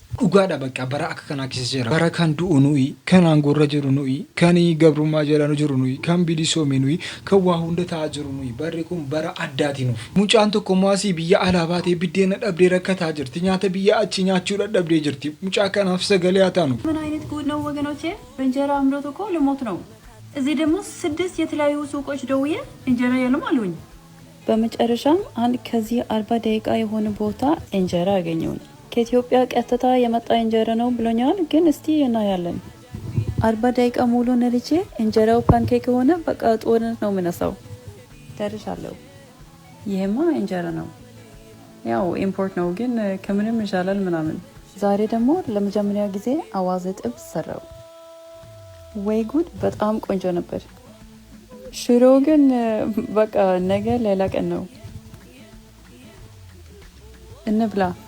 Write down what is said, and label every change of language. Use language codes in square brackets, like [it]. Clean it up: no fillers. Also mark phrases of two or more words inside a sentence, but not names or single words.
[om] dhugaadha bakka bara akka kanaa keessa jira bara kan du'u nuyi kan aangorra jiru nuyi kan gabrummaa jedhanu jiru nuyi kan bilisoome nuyi kan waa hunda ta'aa jiru nuyi barri kun bara addaati nuuf mucaan tokko maasii biyya alaabaatee biddeena dhabdee rakkataa jirti nyaata biyya achi nyaachuu dadhabdee jirti mucaa kanaaf sagalee haa taanu [am] ምን አይነት ጉድ ነው ወገኖቼ በእንጀራ አምሮት እኮ ልሞት ነው እዚህ ደግሞ 6 የተለያዩ ሱቆች ደውዬ እንጀራ የለም አሉኝ በመጨረሻም አንድ ከዚህ 40 ደቂቃ የሆነ ቦታ እንጀራ አገኘሁኝ ከኢትዮጵያ ቀጥታ የመጣ እንጀራ ነው ብሎኛል ግን እስቲ እናያለን 40 ደቂቃ ሙሉ ነልቼ እንጀራው ፓንኬክ ሆነ በቃ ጦርነት ነው ምነሳው ደርሻለሁ ይሄማ እንጀራ ነው ያው ኢምፖርት ነው ግን ከምንም ይሻላል ምናምን ዛሬ ደግሞ ለመጀመሪያ ጊዜ አዋዘ ጥብስ ሰራው ወይ ጉድ በጣም ቆንጆ ነበር ሽሮ ግን በቃ ነገ ሌላ ቀን ነው እንብላ